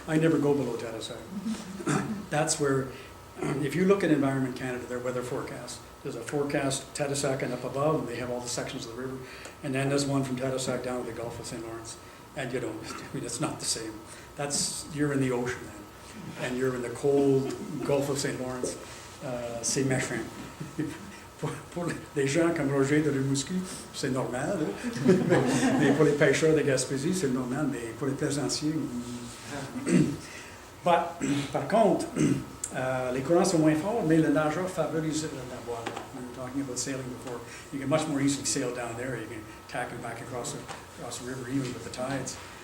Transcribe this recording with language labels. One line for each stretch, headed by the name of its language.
English: I never go below Tadoussac. That's where, if you look at Environment Canada, their weather forecast, there's a forecast Tadoussac and up above, and they have all the sections of the river. And then there's one from Tadoussac down to the Gulf of St. Lawrence. And you know, I mean, it's not the same. You're in the ocean then. And you're in the cold Gulf of St.
French: Lawrence. C'est méchant. Pour les gens comme Roger de Rimouski, c'est normal. Mais pour les pêcheurs de Gaspésie, c'est normal. Mais pour les plaisanciers. Par contre, les courants sont moins forts, mais le nageur favorise la voile.
English: We were talking about sailing before. You can much more easily sail down there. You can tack and back across the river even with the tides.